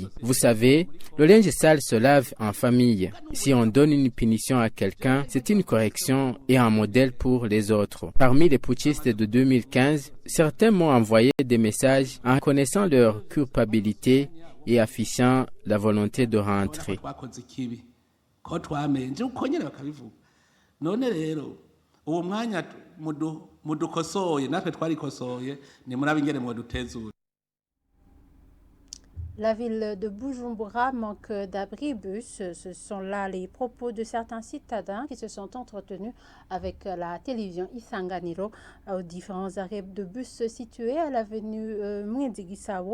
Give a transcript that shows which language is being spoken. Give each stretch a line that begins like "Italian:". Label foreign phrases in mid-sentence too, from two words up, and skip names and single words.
French: Vous savez, le linge sale se lave en famille. Si on donne une punition à quelqu'un, c'est une correction et un modèle pour les autres. Parmi les putschistes de 2015, certains m'ont envoyé des messages en connaissant leur culpabilité et affichant la volonté de rentrer.
Rundi: None rero uwo mwanya mudukosoye natwe twarikosoye ni murabe ingene mwadutezura.
French: La ville de Bujumbura manque d'abribus. Ce sont là les propos de certains citadins qui se sont entretenus avec la télévision Isanganiro aux différents arrêts de bus situés à l'avenue Mwendigisao.